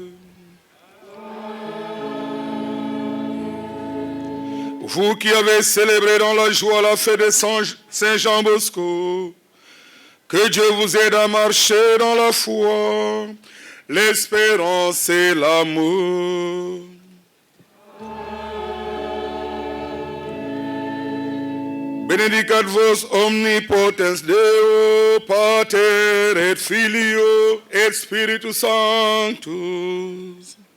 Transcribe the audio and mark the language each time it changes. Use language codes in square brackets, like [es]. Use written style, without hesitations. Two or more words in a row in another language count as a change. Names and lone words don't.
[fr] Vous qui avez célébré dans la joie la fête de Saint Jean Bosco, que Dieu vous aide à marcher dans la foi, l'espérance et l'amour. [la] Benedicat vos omnipotens Deo, Pater et Filio et Spiritus Sanctus.